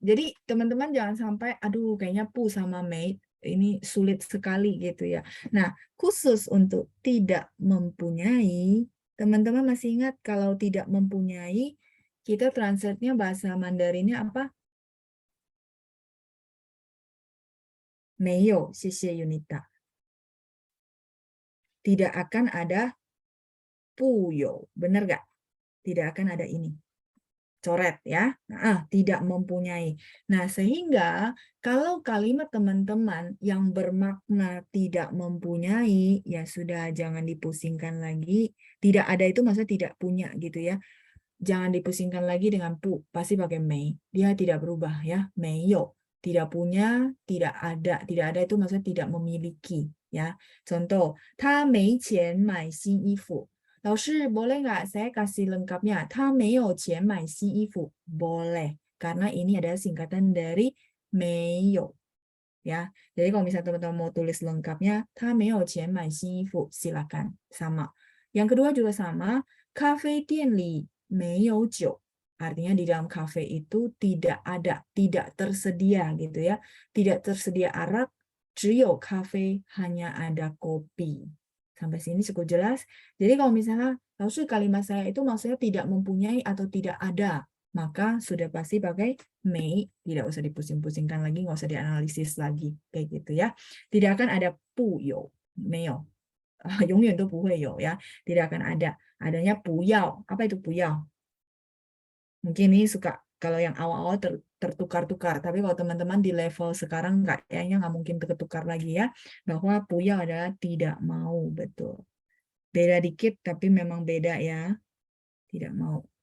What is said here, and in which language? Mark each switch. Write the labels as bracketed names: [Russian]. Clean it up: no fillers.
[Indonesian] Jadi teman-teman jangan sampai, aduh, kayaknya Pu sama Mei ini sulit sekali gitu ya. Nah, khusus untuk tidak mempunyai, teman-teman masih ingat kalau tidak mempunyai, kita translate-nya bahasa Mandarinnya apa? [Chinese] 没有，谢谢 Yunita. [Indonesian] Tidak akan ada 不有, benar nggak? Tidak akan ada ini. Coret ya. Nah, tidak mempunyai. Nah, sehingga kalau kalimat teman-teman yang bermakna tidak mempunyai, ya sudah jangan dipusingkan lagi. Tidak ada itu maksudnya tidak punya gitu ya. Jangan dipusingkan lagi dengan pu, pasti pakai mei. Dia tidak berubah ya. Meiyo. Tidak punya, tidak ada. Tidak ada itu maksudnya tidak memiliki ya. [Chinese] Contoh, 他没钱买新衣服. 老师 [Indonesian] boleh nggak saya kasih lengkapnya? [Chinese] 他没有钱买新衣服. [Indonesian] Boleh, karena ini adalah singkatan dari 没有 ya. Jadi kalau misalnya teman-teman mau tulis lengkapnya, [Chinese] 他没有钱买新衣服, [Indonesian] silakan sama. Yang kedua juga sama, [Chinese] 咖啡店里没有酒. [Indonesian] Artinya di dalam kafe itu tidak ada, tidak tersedia gitu ya. Tidak tersedia arak, [Chinese] 只有咖啡, [Indonesian] hanya ada kopi. Sampai sini cukup jelas. Jadi kalau misalnya langsung kalimat saya itu maksudnya tidak mempunyai atau tidak ada, maka sudah pasti pakai mei, tidak usah dipusing-pusingkan lagi, nggak usah dianalisis lagi, kayak gitu ya. Tidak akan ada 不有, 没有, [Chinese] 永远都不会有 [Indonesian] ya. Tidak akan ada. Adanya 不要.Apa itu 不要? Mungkin ini suka kalau yang awal-awal tertukar-tukar, tapi kalau teman-teman di level sekarang kayaknya nggak mungkin tertukar lagi ya, bahwa puya adalah tidak mau, betul. Beda dikit, tapi memang beda ya, tidak mau.